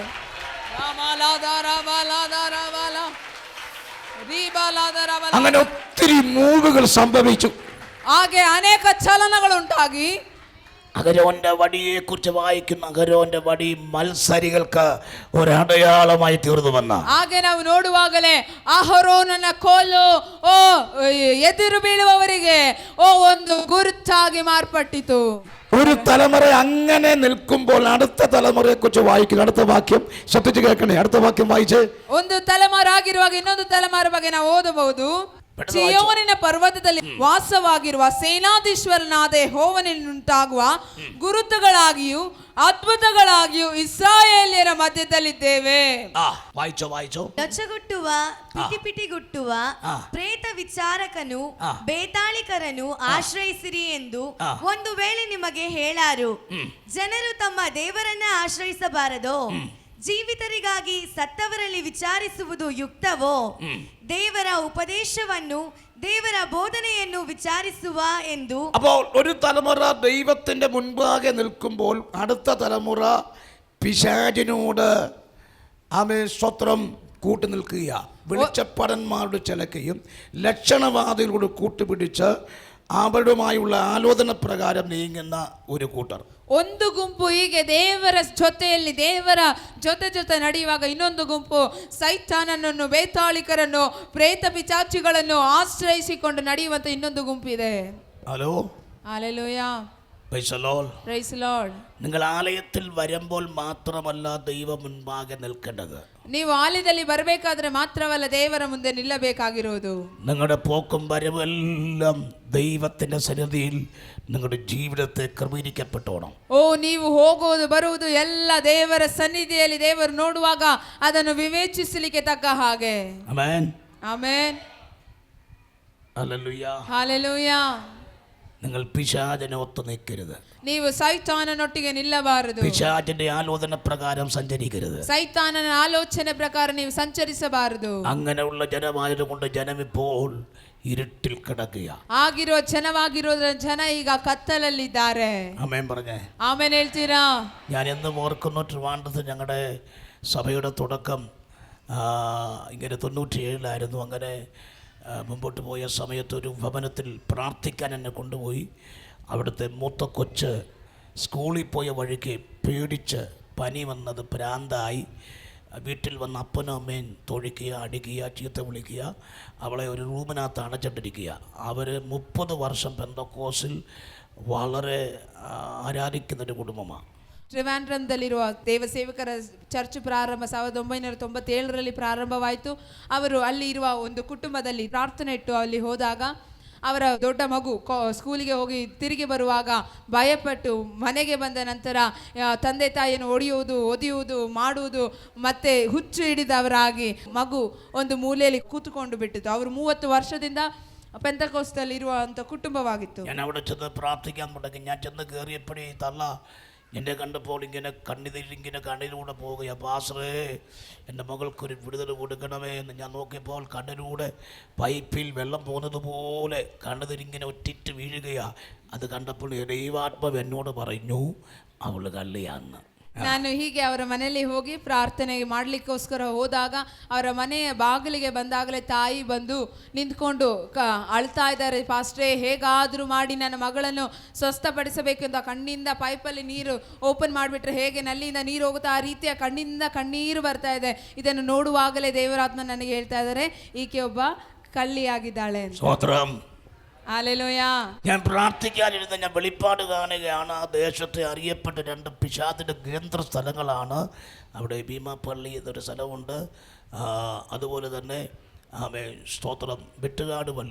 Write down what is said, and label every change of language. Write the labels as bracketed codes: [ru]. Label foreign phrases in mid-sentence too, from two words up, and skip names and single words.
[ml] അങ്ങനെ ഒത്തിരി മൂവുകൾ സംഭവിച്ചു. [kn] ಹಾಗೆ ಅನೇಕ ಚಲನಗಳುಂಟಾಗಿ [ml] അഹരോന്റെ വടിയെ കുറിച്ച് വായിക്കുന്ന അഹരോന്റെ വടി മത്സരികൾക്ക് ഒരടയാളമായി തീർന്നു വന്ന. [kn] ಹಾಗೆ ನಾವು ನೋಡುವಾಗಲೇ ಅಹರೋನನ ಕೋಲು ಎದುರು ಬೀಳುವವರಿಗೆ ಒಂದು ಗುರುತಾಗಿ ಮಾರ್ಪಟ್ಟಿತು. [ml] ഒരു തലമുറ അങ്ങനെ നിൽക്കുമ്പോൾ അടുത്ത തലമുറയെ കുറിച്ച് വായിക്കുന്നു. അടുത്ത വാക്യം ശ്രദ്ധിച്ച് കേൾക്കണേ. അടുത്ത വാക്യം വായിച്ച്. [kn] ಒಂದು ತಲೆಮಾರು ಆಗಿರುವಾಗ ಇನ್ನೊಂದು ತಲೆಮಾರು ಬಗ್ಗೆ ನಾವು ಓದಬಹುದು. ಚಿಯೋನಿನ ಪರ್ವತದಲ್ಲಿ ವಾಸವಾಗಿರುವ ಸೇನಾಧೀಶ್ವರನಾದ ಯೆಹೋವನಿಂದಾಗುವ ಗುರುತುಗಳಾಗಿಯೂ ಅದ್ಭುತಗಳಾಗಿಯೂ ಇಸ್ರಾಯೇಲ್ಯರ ಮಧ್ಯದಲ್ಲಿದ್ದೇವೆ. [ml] വായിച്ചോ. [kn] ನೊಚ್ಚಗುಟ್ಟುವ, ಪಿಟಿಪಿಟಿಗುಟ್ಟುವ ಪ್ರೇತ ವಿಚಾರಕನು ಬೇತಾಳಿಕರನು ಆಶ್ರಯಿಸಿರಿ ಎಂದು ಒಂದು ವೇಳೆ ನಿಮಗೆ ಹೇಳಾರು. ಜನರು ತಮ್ಮ ದೇವರನ್ನ ಆಶ್ರಯಿಸಬಾರದೋ? ಜೀವಿತರಿಗಾಗಿ ಸತ್ತವರಲ್ಲಿ ವಿಚಾರಿಸುವುದು ಯುಕ್ತವೋ? ದೇವರ ಉಪದೇಶವನ್ನು, ದೇವರ ಬೋಧನೆಯನ್ನು വിചാരിಸುವ ಎಂದು. [ml] അപ്പോൾ ഒരു തലമുറ ദൈവത്തിന്റെ മുൻപാകെ നിൽക്കുമ്പോൾ അടുത്ത തലമുറ പിശാചിനോട് സ്വത്രം കൂട്ടു നിൽക്കുക. വെളിച്ചപ്പടന്മാരുടെ ചിലക്കയും ലക്ഷണവാദികളോട് കൂട്ടുപിടിച്ച് അവരുമായുള്ള ആലോചന പ്രകാരം നീങ്ങുന്ന ഒരു കൂട്ടർ. [kn] ಒಂದು ಗುಂಪು ಹೀಗೆ ದೇವರ ಜೊತೆಯಲ್ಲಿ, ದೇವರ ಜೊತೆ ನಡೆಯುವಾಗ ಇನ್ನೊಂದು ಗುಂಪು ಸೈತಾನನನ್ನು, ಬೇತಾಳಿಕರನ್ನು, ಪ್ರೇತ ಪಿಚಾಚಿಗಳನ್ನು ಆಶ್ರಯಿಸಿಕೊಂಡು ನಡೆಯುವಂತ ಇನ್ನೊಂದು ಗುಂಪು ಇದೆ. [ml] ഹലോ, ഹല്ലേലൂയ, [en] Praise the Lord. [ml] നിങ്ങൾ ആലയത്തിൽ വരുമ്പോൾ മാത്രമല്ല ദൈവം മുൻപാകെ നിൽക്കേണ്ടത്. [kn] ನೀವು ಆಲಯದಲ್ಲಿ ಬರಬೇಕಾದ್ರೆ ಮಾತ್ರವಲ್ಲ ದೇವರ ಮುಂದೆ ನಿಲ್ಲಬೇಕಾಗಿರೋದು. [ml] നിങ്ങളുടെ പോക്കും വരവും എല്ലാം ദൈവത്തിന്റെ സന്നിധിയിൽ നിങ്ങളുടെ ജീവിതത്തെ ക്രമീകരിക്കപ്പെട്ടോണം. [kn] ನೀವು ಹೋಗುವುದು ಬರುವುದು ಎಲ್ಲ ದೇವರ ಸನ್ನಿಧಿಯಲ್ಲಿ ದೇವರು ನೋಡುವಾಗ ಅದನ್ನು ವಿವೇಚಿಸಲಿಕ್ಕೆ ತಕ್ಕ ಹಾಗೆ. ಆಮೆನ್, ಆಮೆನ್, [ml] ഹല്ലേലൂയ, [kn] ಹಲ್ಲೆಲೂಯ. [ml] നിങ്ങൾ പിശാചിനെ ഒത്തു നിൽക്കരുത്. [kn] ನೀವು ಸೈತಾನನೊಟ್ಟಿಗೆ ನಿಲ್ಲಬಾರದು. [ml] പിശാചിന്റെ ആലോചന പ്രകാരം സഞ്ചരിക്കരുത്. [kn] ಸೈತಾನನ ಆಲೋಚನೆ ಪ್ರಕಾರ ನೀವು ಸಂಚರಿಸಬಾರದು. [ml] അങ്ങനെയുള്ള ജനമായതുകൊണ്ട് ജനം ഇപ്പോൾ ഇരുട്ടിൽ കിടക്കുക. [kn] ಆಗಿರೋ ಜನವಾಗಿರೋದ್ರ ಜನ ಈಗ ಕತ್ತಲಲ್ಲಿದ್ದಾರೆ. [ml] ആമേൻ പറഞ്ഞേ. [kn] ಆಮೇಲೆ ಹೇಳ್ತೀರಾ? [ml] ഞാൻ എന്നും ഓർക്കുന്നു, ട്രിവാൻഡ്രത്ത് ഞങ്ങളുടെ സഭയുടെ തുടക്കം ഇങ്ങനെ 97 അങ്ങനെ മുമ്പോട്ട് പോയ സമയത്ത് ഒരു ഭവനത്തിൽ പ്രാർത്ഥിക്കാൻ എന്നെ കൊണ്ടുപോയി. അവിടുത്തെ മൂത്ത കൊച്ച് സ്കൂളിൽ പോയ വഴിക്ക് പേടിച്ച് പനി വന്നത് ഭ്രാന്തായി വീട്ടിൽ വന്ന് അപ്പനും അമ്മയും തൊഴിക്കുക, അടിക്കുക, ചീത്ത വിളിക്കുക. അവളെ ഒരു റൂമിനകത്ത് അടച്ചിട്ടിരിക്കുക. അവർ 30 വർഷം പെന്തക്കോസിൽ വളരെ ആരാധിക്കുന്നൊരു കുടുംബമാണ്. [kn] ಟ್ರಿವಾಂಡ್ರಮ್ದಲ್ಲಿರುವ ದೇವಸೇವಕರ ಚರ್ಚ್ ಪ್ರಾರಂಭ 1997ರಲ್ಲಿ ಪ್ರಾರಂಭವಾಯಿತು. ಅವರು ಅಲ್ಲಿ ಇರುವ ಒಂದು ಕುಟುಂಬದಲ್ಲಿ ಪ್ರಾರ್ಥನೆ ಇಟ್ಟು ಅಲ್ಲಿ ಹೋದಾಗ ಅವರ ದೊಡ್ಡ ಮಗು ಸ್ಕೂಲಿಗೆ ಹೋಗಿ ತಿರುಗಿ ಬರುವಾಗ ಭಯಪಟ್ಟು ಮನೆಗೆ ಬಂದ ನಂತರ ತಂದೆ ತಾಯಿಯನ್ನು ಒದಿಯುವುದು ಮಾಡುವುದು ಮತ್ತೆ ಹುಚ್ಚು ಹಿಡಿದವರಾಗಿ ಮಗು ಒಂದು ಮೂಲೆಯಲ್ಲಿ ಕೂತ್ಕೊಂಡು ಬಿಟ್ಟಿತು. ಅವರು 30 ವರ್ಷದಿಂದ ಪೆಂತಕೋಸ್ತಲ್ಲಿ ಇರುವಂಥ ಕುಟುಂಬವಾಗಿತ್ತು. [ml] ഞാൻ അവിടെ ചെന്ന് പ്രാർത്ഥിക്കാൻ തുടങ്ങി. ഞാൻ ചെന്ന് കയറിയപ്പോഴേ തള്ള എന്നെ കണ്ടപ്പോൾ ഇങ്ങനെ കണ്ണിലൂടെ പോവുകയാ. പാസ്റ്ററേ, എൻ്റെ മകൾക്കൊരു വിടുതൽ കൊടുക്കണമേ എന്ന് ഞാൻ നോക്കിയപ്പോൾ കണ്ണിലൂടെ പൈപ്പിൽ വെള്ളം പോകുന്നത് പോലെ കണ്ണുതിരിങ്ങനെ ഒറ്റിട്ട് വീഴുകയാ. അത് കണ്ടപ്പോൾ ദൈവാത്മാവ് എന്നോട് പറഞ്ഞു, അവൾ കള്ളിയാന്ന്. [kn] ನಾನು ಹೀಗೆ ಅವರ ಮನೆಯಲ್ಲಿ ಹೋಗಿ ಪ್ರಾರ್ಥನೆ ಮಾಡಲಿಕ್ಕೋಸ್ಕರ ಹೋದಾಗ ಅವರ ಮನೆಯ ಬಾಗಿಲಿಗೆ ಬಂದಾಗಲೇ ತಾಯಿ ಬಂದು ನಿಂತ್ಕೊಂಡು ಅಳ್ತಾ ಇದ್ದಾರೆ. ಪಾಸ್ಟ್ರೇ, ಹೇಗಾದರೂ ಮಾಡಿ ನನ್ನ ಮಗಳನ್ನು ಸ್ವಸ್ಥಪಡಿಸಬೇಕು ಅಂತ ಕಣ್ಣಿಂದ ಪೈಪಲ್ಲಿ ನೀರು ಓಪನ್ ಮಾಡಿಬಿಟ್ರೆ ಹೇಗೆ ನಲ್ಲಿಯಿಂದ ನೀರು ಹೋಗುತ್ತಾ ಆ ರೀತಿಯ ಕಣ್ಣಿಂದ ಕಣ್ಣೀರು ಬರ್ತಾ ಇದೆ. ಇದನ್ನು ನೋಡುವಾಗಲೇ ದೇವರಾತ್ಮ ನನಗೆ ಹೇಳ್ತಾ ಇದ್ದಾರೆ, ಈಕೆ ಒಬ್ಬ കള്ളിയാകിದ್ದಾಳೆ. [ml] സ്തോത്രം. ഹല്ലേലൂയ. ഞാൻ പ്രാർത്ഥിക്കാനിരുന്ന ഞാൻ വെളിപ്പാട് കാണുകയാണ്. ആ ദേശത്തെ അറിയപ്പെട്ട 2 പിശാചിൻ്റെ കേന്ദ്ര സ്ഥലങ്ങളാണ്. അവിടെ ഭീമാപ്പള്ളി എന്നൊരു സ്ഥലമുണ്ട്, അതുപോലെ തന്നെ സ്തോത്രം വെട്ടുകാട് പള്ളി.